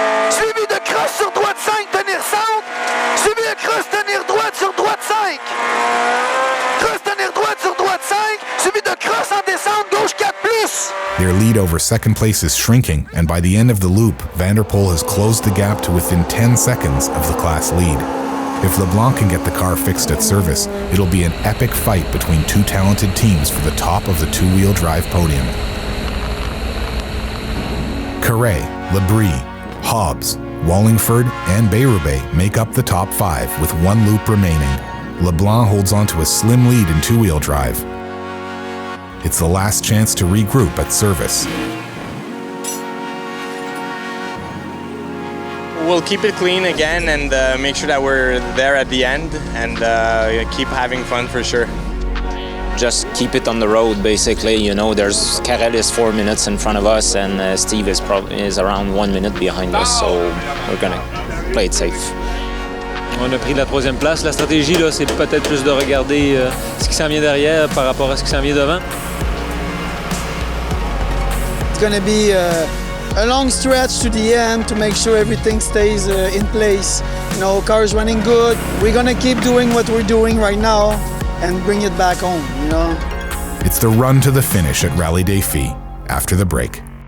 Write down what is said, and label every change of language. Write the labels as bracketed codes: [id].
[fr] Suivi de crosse sur droite 5, tenir centre. Suivi de crosse, tenir droite sur droite 5. Crosse, tenir droite sur droite 5. Suivi de crosse en descente, gauche 4 plus. [en] Their lead over second place is shrinking, and by the end of the loop, Van der Poel has closed the gap to within 10 seconds of the class lead. If LeBlanc can get the car fixed at service, it'll be an epic fight between 2 talented teams for the top of the 2-wheel drive podium. Carré, Lebris, Hobbs, Wallingford, and Berube make up the top 5 with 1 loop remaining. LeBlanc holds on to a slim lead in 2-wheel drive. It's the last chance to regroup at service. We'll keep it clean again and make sure that we're there at the end and keep having fun for sure. Just keep it on the road, basically. You know, there's Karel is 4 minutes in front of us, and Steve is around 1 minute behind us, so we're gonna play it safe. [fr] On a pris la 3e place. La stratégie, là, c'est peut-être plus de regarder ce qui s'en vient derrière par rapport à ce qui s'en vient devant. [en] It's gonna be a long stretch to the end to make sure everything stays in place. You know, car's running good. We're gonna keep doing what we're doing right now and bring it back home, you know. It's the run to the finish at Rallye Défi after the break.